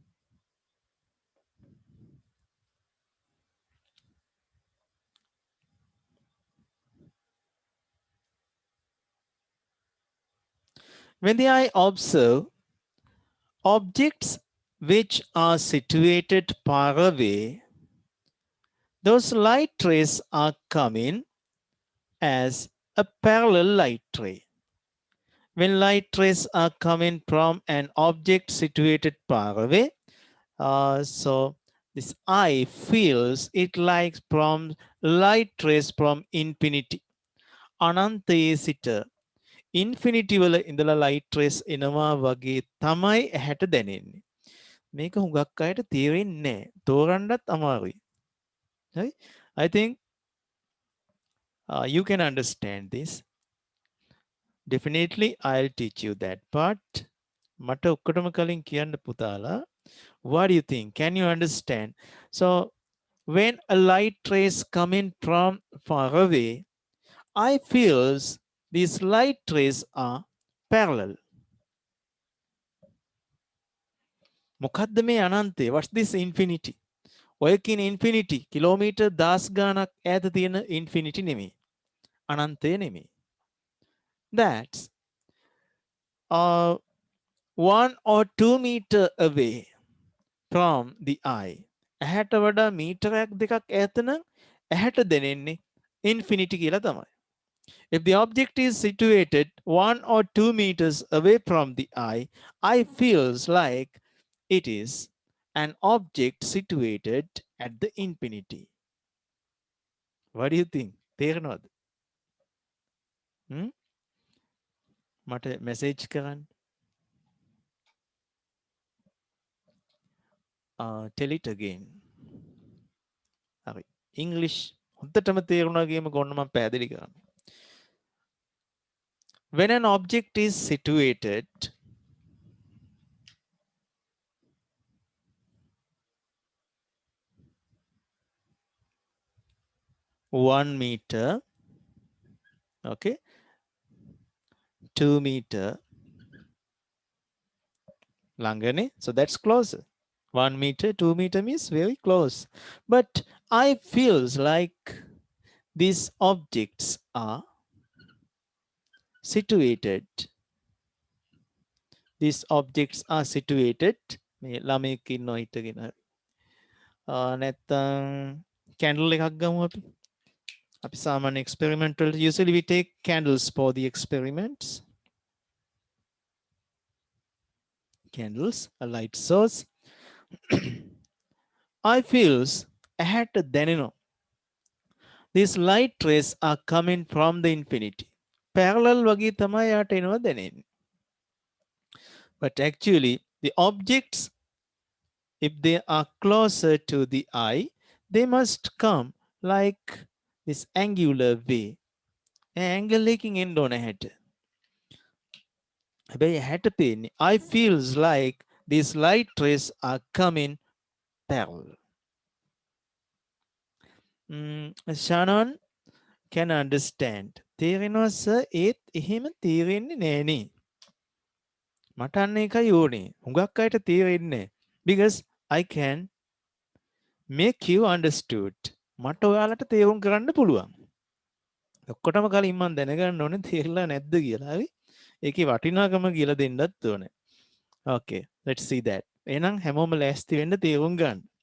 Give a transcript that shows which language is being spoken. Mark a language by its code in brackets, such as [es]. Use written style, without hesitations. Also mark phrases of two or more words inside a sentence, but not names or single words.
[en] When the eye observe objects which are situated far away, those light rays are coming as a parallel light ray. When light rays are coming from an object situated far away, so this eye feels it like from light rays from infinity. [si] අනන්තයේ සිට ඉන්ෆිනිටි වල ඉඳලා [en] light rays [si] එනවා වගේ තමයි ඇහැට දැනෙන්නේ. මේක හුඟක් අයට තේරෙන්නේ නැහැ. තෝරන්නත් අමාරුයි. [en] Right? I think you can understand this. Definitely I'll teach you that part. [si] මට ඔක්කොටම කලින් කියන්න පුතාලා. [en] What do you think? Can you understand? So when a light rays coming from far away, I feels these light rays are parallel. [si] මොකද්ද මේ අනන්තය? [en] What's this infinity? [si] ඔය කියන infinity කිලෝමීටර් 10 ගාණක් ඈත තියෙන infinity නෙමෙයි. අනන්තය නෙමෙයි. [en] That's 1 or 2 meter away from the eye. [si] ඇහැට වඩා මීටරයක් දෙකක් ඈත නම් ඇහැට දැනෙන්නේ infinity කියලා තමයි. [en] If the object is situated 1 or 2 meters away from the eye feels like it is an object situated at the infinity. What do you think? [si] තේරෙනවද? මට message කරන්න. [en] Tell it again. [si] හරි. English හොඳටම තේරුණා කියම ගොන්න මම පැහැදිලි කරන්න. [en] When an object is situated 1 meter, okay, 2 meter ළඟනේ, so that's closer. 1 meter, 2 meter means very close. But I feels like these objects are situated. These objects are situated. [si] මේ ළමයෙක් ඉන්නවා හිටගෙන හරි. නැත්තම් candle එකක් ගමු අපි. අපි සාමාන්‍ය [en] experimental usually we take candles for the experiments. Candles, a light source. I feels [si] ඇහැට දැනෙනවා. [en] These light rays are coming from the infinity. [si] Parallel වගේ තමයි යාට එනවා දැනෙන්නේ. [en] But actually the objects, if they are closer to the eye, they must come like this angular way. [si] Angle එකකින් එන්න ඕන ඇහැට. හැබැයි ඇහැට පේන්නේ [en] I feels like these light rays are coming parallel. Shannon can understand. [si] තේරෙනවා sir, ඒත් එහෙම තේරෙන්නේ නෑනේ. මට අන්න එකයි ඕනේ. හුඟක් අයට තේරෙන්නේ. [en] Because I can make you understood. [si] මට ඔයාලට තේරුම් කරන්න පුළුවන්. ඔක්කොටම කලින් මම දැනගන්න ඕනේ තේරෙලා නැද්ද කියලා. හරි? ඒකේ වටිනාකම කියලා දෙන්නත් ඕනේ. [en] Okay, let's see that. [si] එහෙනම් හැමෝම ලෑස්ති වෙන්න තේරුම් ගන්න.